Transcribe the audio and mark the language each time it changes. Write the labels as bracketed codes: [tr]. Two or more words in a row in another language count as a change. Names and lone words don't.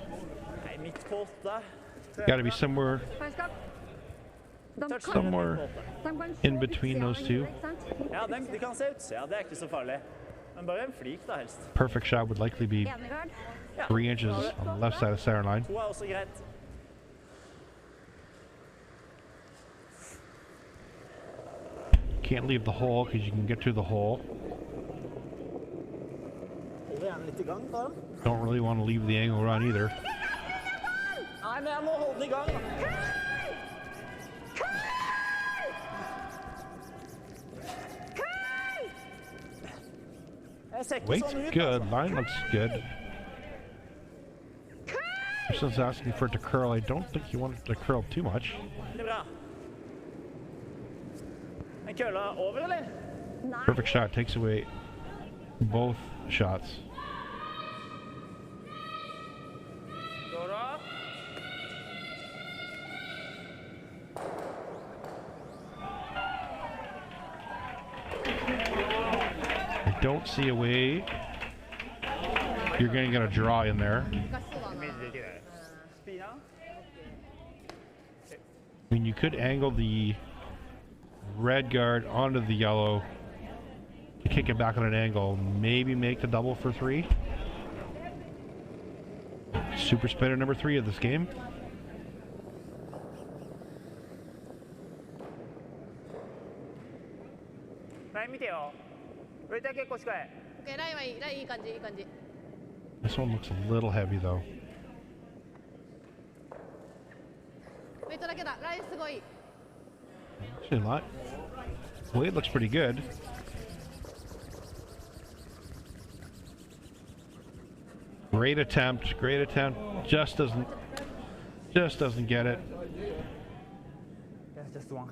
[no] Nei, midt på 8. [en] Got to be somewhere [no] Farskap. De kan... [en] somewhere [no] De kan [en] in between those two. [no] ikke sant? Ja, de kan se ut. Ja, det er ikke så farlig. Men bare en flik da, helst. [en] Perfect shot would likely be [no] Ene gard. [en] 3 inches on the left side of center line. [no] 2 er også greit. [en] Can't leave the hole because you can get through the hole. [no] Hold gjerne litt i gang, da. [en] Don't really want to leave the angle run either. [no] Nei, men jeg må holde den i gang. Jeg ser ikke [en] Weight's [no] sånn ut, [en] good, [no] altså. [en] line looks good. Kristin's asking for it to curl. I don't think you want it to curl too much. [no] Det er bra. En kølla over, eller? Nei. [en] Perfect shot takes away both shots. [no] Går det? [en] I don't see a way you're going to get a draw in there. [ja] 難しそうだなイメージできない。スピーナー？ [en] I mean, you could angle the red guard onto the yellow to kick it back on an angle. Maybe make the double for 3. Super spinner number 3 of this game. [ja] ライン見てよ。ウェイトは結構近い。オッケーラインはいいラインいい感じいい感じ [en] This one looks a little heavy though. [ja] ウェイトだけだラインすごい [en] Actually not. Weight looks pretty good. Great attempt. Just doesn't get it. Yeah, just one.